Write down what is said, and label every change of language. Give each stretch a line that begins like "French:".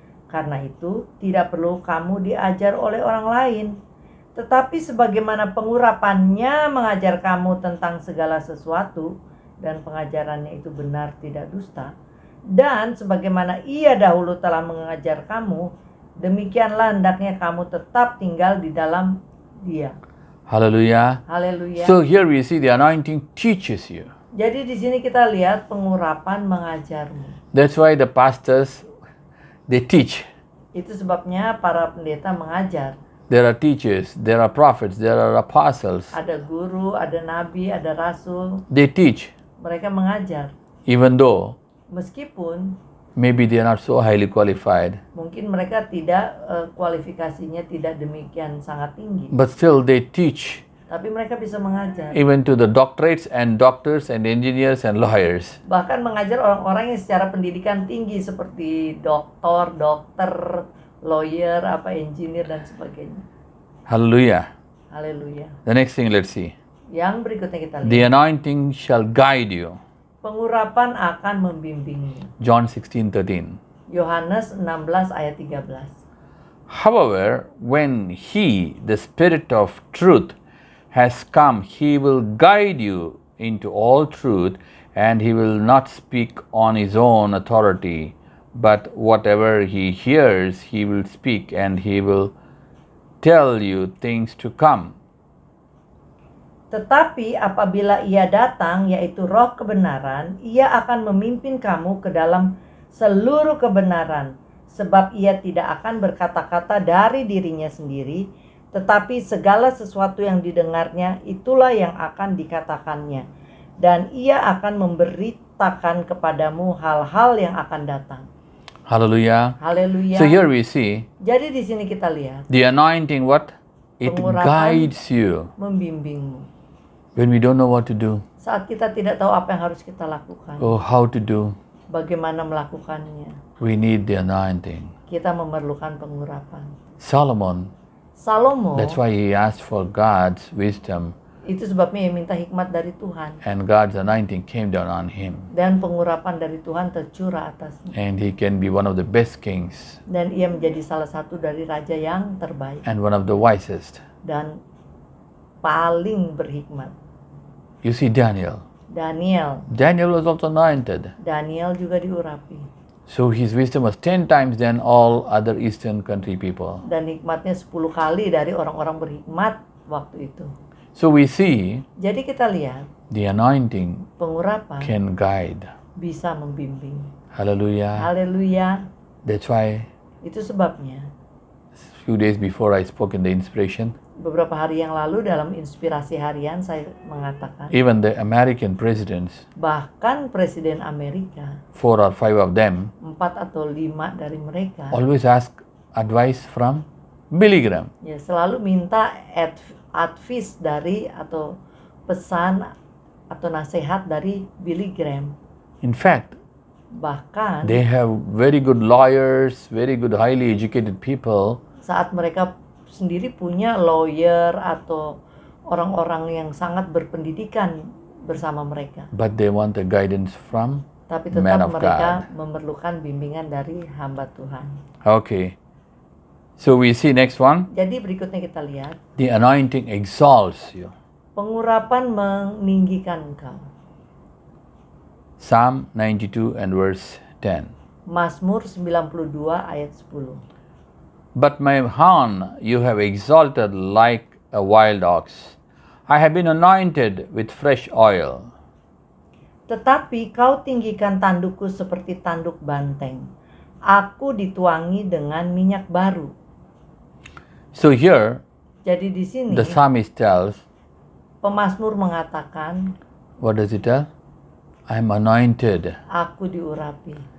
Indonesian: Karena itu tidak perlu kamu diajar oleh orang lain, tetapi sebagaimana pengurapannya mengajar kamu tentang segala sesuatu, dan pengajarannya itu benar tidak dusta, dan sebagaimana ia dahulu telah mengajar kamu, demikianlah hendaknya kamu tetap tinggal di dalam dia.
English: Hallelujah.
Indonesian: Haleluya.
English: So here we see the anointing teaches you.
Indonesian: Jadi di sini kita lihat pengurapan mengajarmu.
English: That's why the pastors, they teach.
Indonesian: Itu sebabnya para pendeta mengajar.
English: There are teachers, there are prophets, there are apostles.
Indonesian: Ada guru, ada nabi, ada rasul.
English: They teach,
Indonesian: Mereka mengajar.
English: even though
Indonesian: Meskipun
English: maybe they are not so highly qualified,
Indonesian: mungkin mereka tidak kualifikasinya tidak demikian sangat tinggi.
English: but still they teach,
Indonesian: Tapi mereka bisa mengajar.
English: even to the doctorates and doctors and engineers and lawyers.
Indonesian: Bahkan mengajar orang-orang yang secara pendidikan tinggi seperti dokter, lawyer, engineer dan sebagainya.
English: Hallelujah.
Indonesian: Haleluya.
English: The next thing, let's see.
Indonesian: Yang berikutnya kita lihat.
English: The anointing shall guide you.
Indonesian: Pengurapan akan membimbingmu.
English: John 16:13.
Indonesian: Yohanes 16 ayat 13.
English: However, when he, the Spirit of truth, has come, he will guide you into all truth, and he will not speak on his own authority, but whatever he hears, he will speak, and he will tell you things to come.
Indonesian: Tetapi apabila ia datang, yaitu roh kebenaran, ia akan memimpin kamu ke dalam seluruh kebenaran. Sebab ia tidak akan berkata-kata dari dirinya sendiri, tetapi segala sesuatu yang didengarnya, itulah yang akan dikatakannya. Dan ia akan memberitakan kepadamu hal-hal yang akan datang.
English: Hallelujah.
Indonesian: Haleluya.
English: So here we see
Indonesian: Jadi di sini kita lihat
English: the anointing, what? It
Indonesian: Pengurapan.
English: guides you
Indonesian: membimbingmu.
English: when we don't know what to do.
Indonesian: Saat kita tidak tahu apa yang harus kita lakukan,
English: Oh, how to do.
Indonesian: bagaimana melakukannya,
English: We need the anointing.
Indonesian: kita memerlukan pengurapan.
English: Solomon,
Indonesian: Salomo,
English: that's why he asked for God's wisdom,
Indonesian: itu sebabnya ia minta hikmat dari Tuhan.
English: and God's anointing came down on him.
Indonesian: Dan pengurapan dari Tuhan tercurah atasnya.
English: And he can be one of the best kings
Indonesian: Dan ia menjadi salah satu dari raja yang terbaik.
English: and one of the wisest.
Indonesian: Dan paling berhikmat.
English: You see Daniel.
Indonesian: Daniel
English: Daniel was also anointed.
Indonesian: juga diurapi.
English: So his wisdom was 10 times than all other Eastern country people.
Indonesian: Dan hikmatnya 10 kali dari orang-orang berhikmat waktu itu.
English: So we see
Indonesian: Jadi kita lihat
English: the anointing
Indonesian: pengurapan
English: can guide.
Indonesian: bisa membimbing.
English: Hallelujah.
Indonesian: Haleluya.
English: That's why
Indonesian: Itu sebabnya
English: few days before I spoke in the inspiration,
Indonesian: beberapa hari yang lalu dalam inspirasi harian saya mengatakan
English: even the American presidents,
Indonesian: bahkan Presiden Amerika
English: 4 or 5 of them,
Indonesian: 4 atau 5 dari mereka
English: always ask advice from Billy Graham.
Indonesian: ya selalu minta advice dari atau pesan atau nasihat dari Billy Graham.
English: In fact,
Indonesian: Bahkan
English: they have very good lawyers, very good highly educated people,
Indonesian: saat mereka sendiri punya lawyer atau orang-orang yang sangat berpendidikan bersama mereka,
English: but they want the guidance from
Indonesian: tapi
English: man
Indonesian: tetap
English: of
Indonesian: mereka
English: God.
Indonesian: memerlukan bimbingan dari hamba Tuhan.
English: Okay. So we see next one.
Indonesian: Jadi berikutnya kita lihat
English: The anointing exalts you.
Indonesian: pengurapan meninggikan engkau.
English: Psalm 92 and verse 10.
Indonesian: Mazmur 92 ayat 10.
English: But my horn you have exalted like a wild ox. I have been anointed with fresh oil.
Indonesian: Tetapi kau tinggikan tandukku seperti tanduk banteng. Aku dituangi dengan minyak baru.
English: So here,
Indonesian: Jadi di sini
English: the psalmist tells,
Indonesian: pemazmur mengatakan,
English: what does he tell? I am anointed
Indonesian: aku diurapi